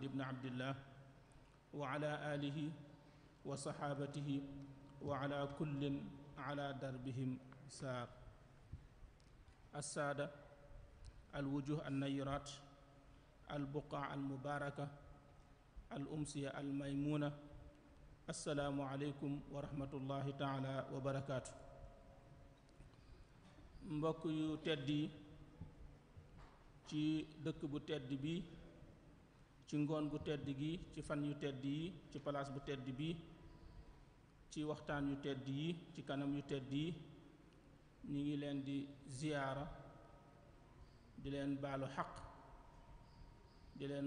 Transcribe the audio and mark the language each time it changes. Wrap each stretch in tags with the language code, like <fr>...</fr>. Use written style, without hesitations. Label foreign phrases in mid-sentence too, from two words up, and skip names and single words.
<ar>بن عبد الله وعلى آله وصحابته وعلى كل على دربهم سار السادة الوجوه النيرات البقع المباركة الأمسية الميمونة السلام عليكم ورحمة الله تعالى وبركاته</ar> <wo>mbokk yu tedd yi ci dëkk bu tedd bi ci ngoon gu tedd gi ci fan yu tedd yi ci palaas bu tedd bi ci waxtaan yu tedd yi ci kanam yu tedd yi ñu ngi leen di ziyaara di leen baalu xaq di leen</wo>